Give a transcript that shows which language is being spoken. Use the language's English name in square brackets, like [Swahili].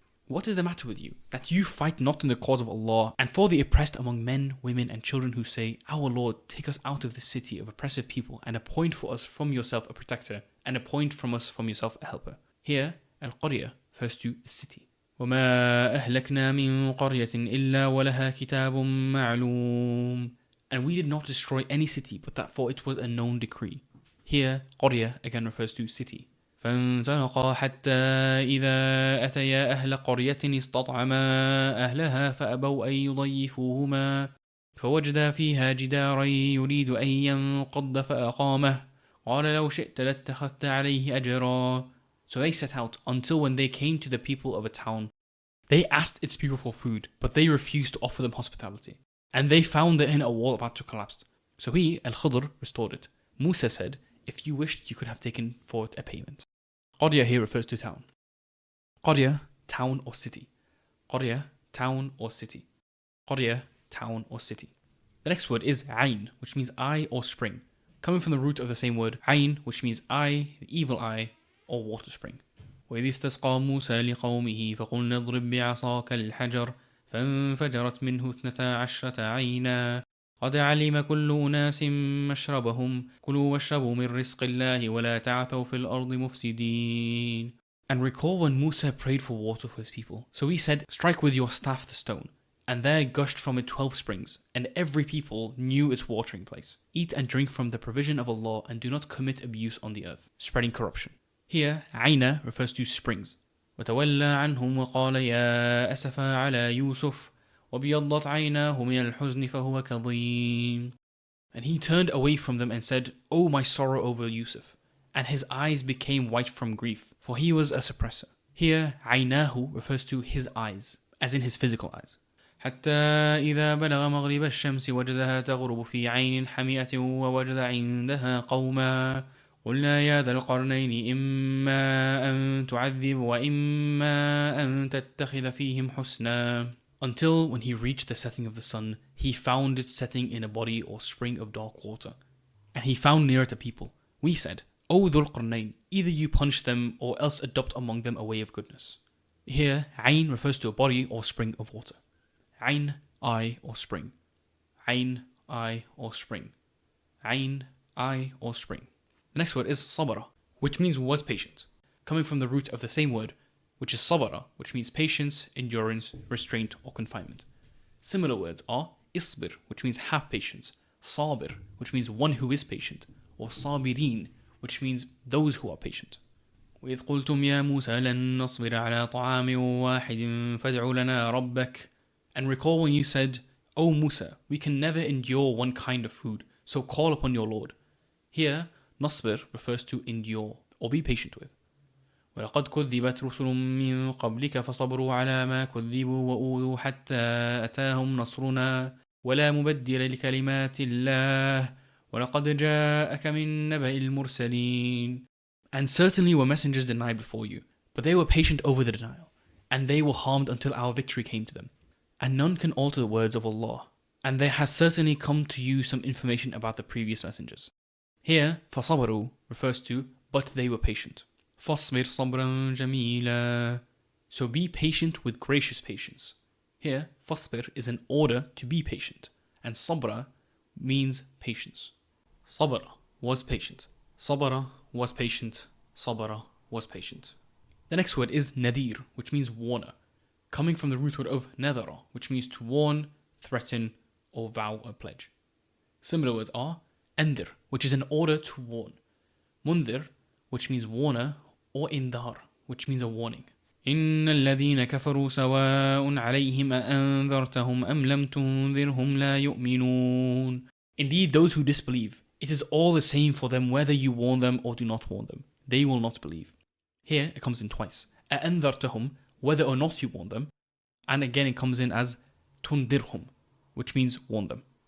[English] What is the matter with you, that you fight not in the cause of Allah, and for the oppressed among men, women, and children who say, Our Lord, take us out of this city of oppressive people, and appoint for us from yourself a protector, and appoint from us from yourself a helper. Here, al-Qaryah refers to the city. [Arabic] وَمَا أَهْلَكْنَا مِن قَرْيَةٍ إِلَّا وَلَهَا كِتَابٌ مَعْلُومٌ. [English] And we did not destroy any city, but that for it was a known decree. Here, Qaryah again refers to city. [Arabic] فانطلقا حتى إذا أتيا أهل قرية استطعما أهلها فأبوا أن يضيفوهما فوجدا فيها جدارا يريد أن ينقض فأقامه قال لو شئت لاتخذت عليه أجرا. [English] So they set out until when they came to the people of a town, they asked its people for food, but they refused to offer them hospitality. And they found the inner wall about to collapse. So he, Al-Khidr, restored it. Musa said, if you wished, you could have taken for it a payment. Qarya here refers to town. Qarya, town or city. Qarya, town or city. Qarya, town or city. The next word is Ain, which means eye or spring, coming from the root of the same word, Ain, which means eye, the evil eye, or water spring. [Arabic] وإذ استسقى موسى لقومه فقلنا اضرب بعصاك الحجر فانفجرت منه 12 عينا قد علم كل أناس مشربهم كلوا واشربوا من رزق الله ولا تعثوا في الأرض مفسدين. [English] And recall when Musa prayed for water for his people. So he said, strike with your staff the stone. And there gushed from it 12 springs, and every people knew its watering place. Eat and drink from the provision of Allah and do not commit abuse on the earth, spreading corruption. Here, Aina refers to springs. [Arabic] وتولى عنهم وقال يا أسفا على يوسف وبيضت عيناه من الحزن فهو كظيم. [English] And he turned away from them and said, Oh, my sorrow over Yusuf. And his eyes became white from grief, for he was a suppressor. Here, عيناه refers to his eyes, as in his physical eyes. [Arabic] حتى إذا بلغ مغرب الشمس وجدها تغرب في عين حمئة ووجد عندها قوما قلنا يا ذا القرنين إما أن تعذب وإما أن تتخذ فيهم حسنا. [English] Until when he reached the setting of the sun, he found it setting in a body or spring of dark water. And he found near it a people. We said, O Dhul Qarnayn, either you punish them or else adopt among them a way of goodness. Here, Ain refers to a body or spring of water. Ain, eye or spring. Ain, eye or spring. Ain, eye or spring. The next word is sabara, which means was patient, coming from the root of the same word, which is sabara, which means patience, endurance, restraint, or confinement. Similar words are isbir, which means have patience, sabir, which means one who is patient, or sabirin, which means those who are patient. [Arabic] وإذ قلتم يا موسى لن نصبر على طعام واحد فادع لنا ربك. [English] And recall when you said, O Musa, we can never endure one kind of food, so call upon your Lord. Here, nasbir refers to endure, or be patient with. [Arabic] ولقد كذبت رسل من قبلك فصبروا على ما كذبوا وأوذوا حتى أتاهم نصرنا ولا مبدل لكلمات الله ولقد جاءك من نبأ المرسلين. [English] And certainly were messengers denied before you, but they were patient over the denial, and they were harmed until our victory came to them. And none can alter the words of Allah, and there has certainly come to you some information about the previous messengers. Here, فَصَبَرُوا refers to, but they were patient. [Arabic] فَاصْبِرْ صَبْرًا جَمِيلًا. [English] So be patient with gracious patience. Here, فَاصْبِرْ is an order to be patient, and sabra means patience. Sabara was patient. Sabara was patient. Sabara was patient. The next word is nadir, which means warner, coming from the root word of nadara, which means to warn, threaten, or vow or pledge. Similar words are andir, which is an order to warn, mundir, which means warner, or indar, which means a warning. [Arabic] إن الذين كفروا سواء عليهم أأنذرتهم أم لم تنذرهم لا يؤمنون. [English] Indeed, those who disbelieve, it is all the same for them whether you warn them or do not warn them. They will not believe. Here it comes in twice. أأنذرتهم, whether or not you warn them. And again it comes in as تنذرهم, which means warn them.